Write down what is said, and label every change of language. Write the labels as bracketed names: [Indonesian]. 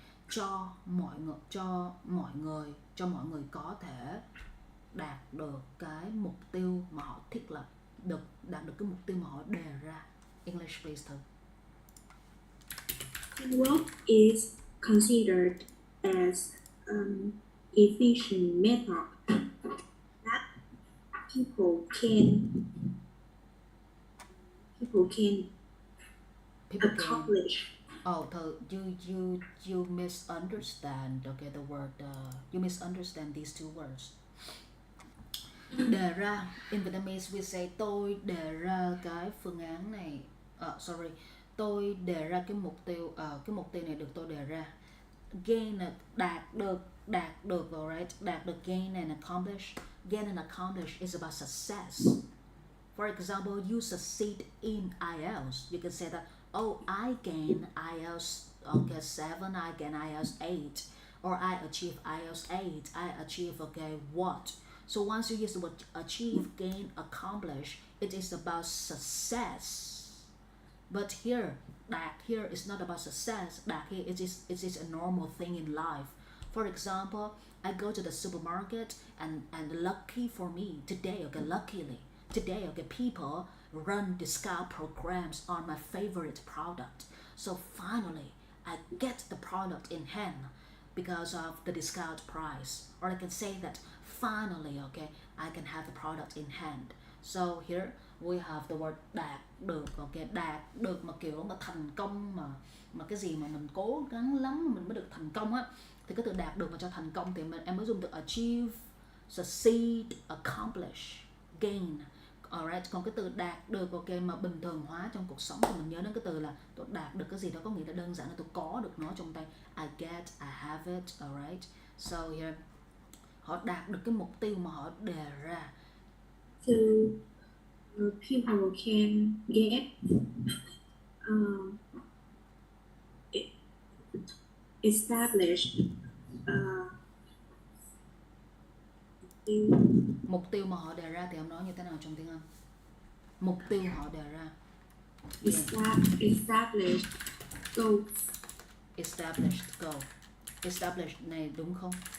[Vietnamese] cho mọi người có thể đạt được cái mục tiêu mà họ thiết lập, đạt được cái mục tiêu mà họ đề ra. [English] English please [Vietnamese] thử. [English] Teamwork is considered as an efficient method that people can accomplish. Oh, you misunderstand. Okay, the word you misunderstand these two words. [Vietnamese] Đề ra, [English] in Vietnamese we say [Vietnamese] tôi đề ra cái phương án này. Tôi đề ra cái mục tiêu này được tôi đề ra. Gain là đạt được, [English] alright, [Vietnamese] đạt được, [English] gain and accomplish. Gain and accomplish is about success. For example, you succeed in Ielts. You can say that, oh, I gain Ielts 7, I gain Ielts 8, or I achieve Ielts 8, I achieve what. So once you use the word achieve, gain, accomplish, it is about success. But here, đạt here is not about success. Đạt here it is a normal thing in life. For example, I go to the supermarket and lucky for me today, luckily today, people run discount programs on my favorite product. So finally, I get the product in hand because of the discount price. Or I can say that finally, I can have the product in hand. [Vietnamese] So here we have the word đạt được, đạt được mà kiểu mà thành công, mà cái gì mà mình cố gắng lắm mình mới được thành công á, thì cái từ đạt được mà cho thành công thì em mới dùng từ [English] achieve, succeed, accomplish, gain. Alright, [Vietnamese] còn cái từ đạt được mà bình thường hóa trong cuộc sống thì mình nhớ đến cái từ là tôi đạt được cái gì đó, có nghĩa là đơn giản là tôi có được nó trong tay. [English] I get, I have it, alright. So here [Vietnamese] họ đạt được cái mục tiêu mà họ đề ra. [English] So people can get established [Vietnamese] mục tiêu mà họ đề ra thì ông nói như thế nào trong tiếng Anh? Mục tiêu họ đề ra. [English] Established goal. Established goal. [Vietnamese] Established này đúng không?